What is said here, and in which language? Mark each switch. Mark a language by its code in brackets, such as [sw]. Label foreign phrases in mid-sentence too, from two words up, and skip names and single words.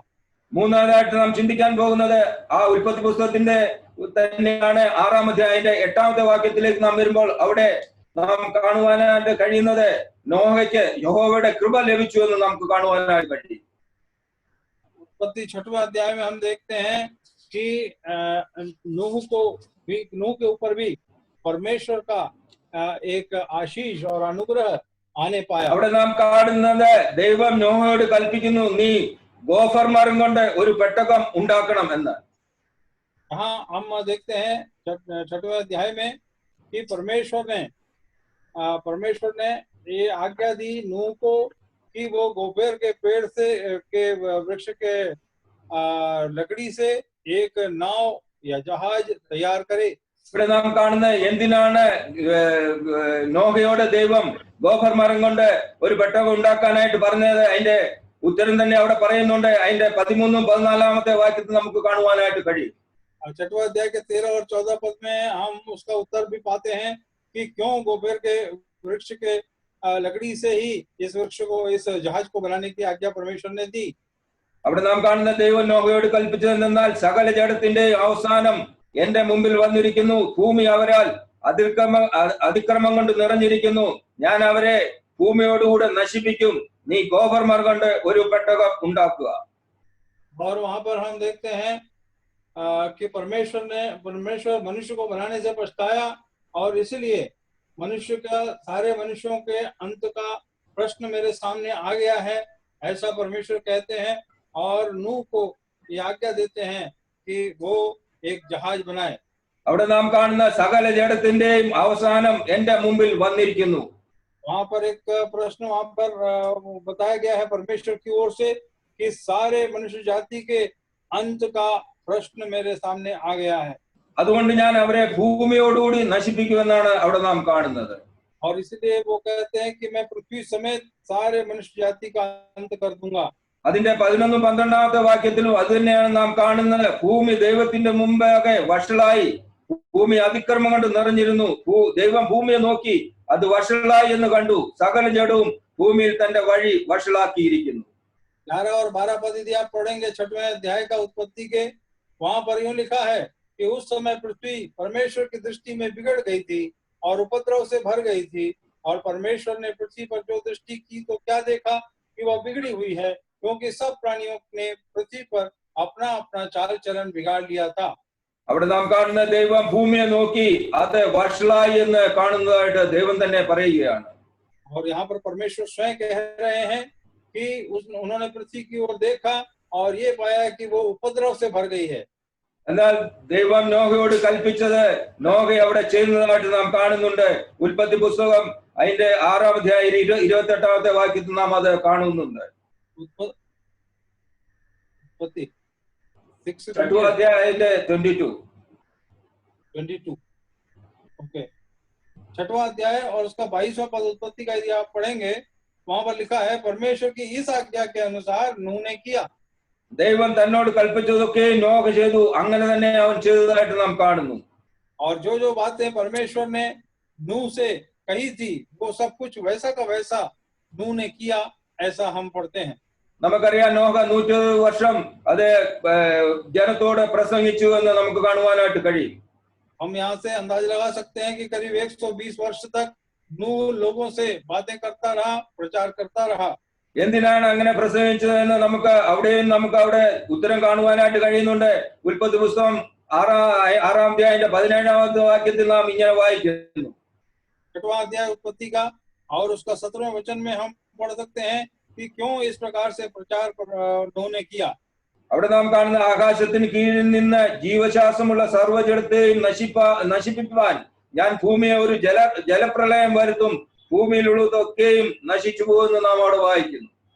[ml] മൂന്നാമതായിട്ട് നാം ചിന്തിക്കാൻ പോകുന്നത് ആ ഉൽപ്പത്തി പുസ്തകത്തിന്റെ തന്നെയാണ്. 6-ാം അധ്യായത്തിന്റെ 8-ാമത്തെ വാക്യത്തിലേക്ക് നാം വരുമ്പോൾ അവിടെ നാം കാണുവാനായിട്ട് കഴിയുന്നത് നോഹയ്ക്ക് യഹോവയുടെ കൃപ ലഭിച്ചു എന്ന് നമുക്ക് കാണുവാനായിട്ട് കഴിയും. [hi] उत्पत्ति 6वें अध्याय में हम देखते हैं कि नूह के ऊपर भी परमेश्वर का एक आशीष और अनुग्रह आने पाया। [ml] അവിടെ നാം കാണുന്നത് ദൈവം നോഹയോട് കൽപ്പിക്കുന്നു, നീ ഗോഫർ മരം കൊണ്ട് ഒരു പെട്ടകം ഉണ്ടാക്കണം എന്ന്. [hi] यहाँ हम देखते हैं 6वें अध्याय में कि परमेश्वर ने ये आज्ञा दी नूह को कि वो गोफेर के पेड़ से के वृक्ष के लकड़ी से एक नाव या जहाज तैयार करे। [ml] ഇവിടെ നാം കാണുന്നത് എന്തിനാണ് നോഹയോട് ദൈവം ഗോഫർ മരം കൊണ്ട് ഒരു പെട്ടകം ഉണ്ടാക്കാനായിട്ട് പറഞ്ഞത്, അതിന്റെ ഉത്തരം തന്നെ അവിടെ പറയുന്നുണ്ട്. അതിന്റെ 13-ും 14-ാമത്തെ വാക്യത്തിൽ നമുക്ക് കാണുവാനായിട്ട് കഴിയും. [hi] 6वें अध्याय के 13 और 14 पद में हम उसका उत्तर भी पाते हैं कि क्यों गोफेर के वृक्ष के लकड़ी से ही इस वृक्ष को, इस जहाज को बनाने की आज्ञा परमेश्वर ने दी। [ml] അവിടെ നാം കാണുന്ന ദൈവം നോഹയോട് കൽപ്പിച്ചത് എന്നാൽ സകല ജഡത്തിന്റെ അവസാനം എന്റെ മുമ്പിൽ വന്നിരിക്കുന്നു, ഭൂമി അവരാൽ അതിക്രമം കൊണ്ട് നിറഞ്ഞിരിക്കുന്നു, ഞാൻ അവരെ ഭൂമിയോടുകൂടെ നശിപ്പിക്കും, നീ ഗോഫർ മരം കൊണ്ട് ഒരു പെട്ടകം ഉണ്ടാക്കുക. [hi] और वहां पर हम देखते हैं कि परमेश्वर मनुष्य को बनाने से पछताया और इसलिए सारे मनुष्यों के अंत का प्रश्न मेरे सामने आ गया है, ऐसा परमेश्वर कहते हैं और नूह को ये आज्ञा देते हैं कि वो एक जहाज बनाए। [ml] അവിടെ നാം കാണുന്ന സകല ജഡത്തിന്റെയും അവസാനം എന്റെ മുമ്പിൽ വന്നിരിക്കുന്നു. [hi] वहां पर एक प्रश्न वहां पर बताया गया है परमेश्वर की ओर से कि सारे मनुष्य जाति के अंत का प्रश्न मेरे सामने आ गया है। [ml] അതുകൊണ്ട് ഞാൻ അവരെ ഭൂമിയോടുകൂടി നശിപ്പിക്കുമെന്നാണ് അവിടെ നാം കാണുന്നത്. [hi] और इसलिए वो कहते हैं कि मैं पृथ्वी समेत सारे मनुष्य जाति का अंत कर दूंगा। [ml] അതിന്റെ 11-ും 12-ാമത്തെ വാക്യത്തിലും അത് തന്നെയാണ് നാം കാണുന്നത്. ഭൂമി ദൈവത്തിന്റെ മുമ്പാകെ വഷളായി, ഭൂമി അതിക്രമം കൊണ്ട് നിറഞ്ഞിരുന്നു, ദൈവം ഭൂമിയെ നോക്കി അത് വഷളായി എന്ന് കണ്ടു, സകല ജഡവും ഭൂമിയിൽ തന്റെ വഴി വഷളാക്കിയിരിക്കുന്നു. [hi] 11 और 12 पद यदि आप पढ़ेंगे 6वें अध्याय का उत्पत्ति के, वहां पर यूं लिखा है कि उस समय पृथ्वी परमेश्वर की दृष्टि में बिगड़ गई थी और उपद्रव से भर गई थी, और परमेश्वर ने पृथ्वी पर जो दृष्टि की तो क्या देखा कि वह बिगड़ी हुई है, क्योंकि सब प्राणियों ने पृथ्वी पर अपना अपना चाल चलन बिगाड़ लिया था। [ml] അവിടെ നാം കാണുന്ന ദൈവം ഭൂമിയെ നോക്കി അത് വഷളായി എന്ന് കാണുന്നതായിട്ട് ദൈവം തന്നെ പറയുകയാണ്. [hi] और यहाँ पर परमेश्वर स्वयं कह रहे हैं कि उन्होंने पृथ्वी की ओर देखा और ये पाया कि वो उपद्रव से भर गई है। [ml] എന്നാൽ ദൈവം നോഹയോട് കൽപ്പിച്ചത് നോഹ അവിടെ ചെയ്യുന്നതായിട്ട് നാം കാണുന്നുണ്ട്. ഉൽപ്പത്തി പുസ്തകം അതിന്റെ 6-ാം അധ്യായം 28-ാമത്തെ വാക്യത്തിൽ നാം അത് കാണുന്നുണ്ട്. [hi] उत्पत्ति 6th अध्याय 22 ओके 6वां अध्याय और उसका 22वां पद उत्पत्ति का यदि आप पढ़ेंगे, वहां पर लिखा है परमेश्वर की इस आज्ञा के अनुसार नूह ने किया। [ml] ദൈവം തന്നോട് കൽപ്പിച്ചതൊക്കെ നോഹ ചെയ്തു, അങ്ങനെ തന്നെ അവൻ ചെയ്തതായിട്ട് നാം കാണുന്നു. [hi] और जो जो बातें परमेश्वर ने नूह से कही थी वो सब कुछ वैसा का वैसा नूह ने किया, ऐसा हम पढ़ते हैं। [ml] നമുക്കറിയാം നോഹ 120 വർഷം അത് ജനത്തോട് പ്രസംഗിച്ചു എന്ന് നമുക്ക് കാണുവാനായിട്ട് കഴിയും. [hi] हम यहाँ से अंदाजा लगा सकते हैं कि करीब 120 वर्ष तक नूह लोगों से बातें करता रहा, प्रचार करता रहा। [ml] എന്തിനാണ് അങ്ങനെ പ്രസംഗിച്ചതെന്ന് നമുക്ക് അവിടെ ഉത്തരം കാണുവാനായിട്ട് കഴിയുന്നുണ്ട്. ഉൽപ്പത്തി പുസ്തകം 6-ാം അധ്യായത്തിന്റെ 17-ാമത്തെ വാക്യത്തിൽ നാം ഇങ്ങനെ വായിക്കുന്നു. [hi] 6वां अध्याय उत्पत्ति का और उसका 17वें वचन में हम पढ़ सकते हैं कि क्यों इस प्रकार से प्रचार नूह ने किया। [ml] അവിടെ നാം കാണുന്ന ആകാശത്തിന് കീഴിൽ നിന്ന് ജീവശ്വാസമുള്ള സർവ്വജഡത്തെയും നശിപ്പിക്കുവാൻ ഞാൻ ഭൂമിയെ ഒരു ജലപ്രളയം വരുത്തും, ഭൂമിയിലുള്ളതൊക്കെയും നശിച്ചു പോകുമെന്ന് നാം അവിടെ വായിക്കുന്നു.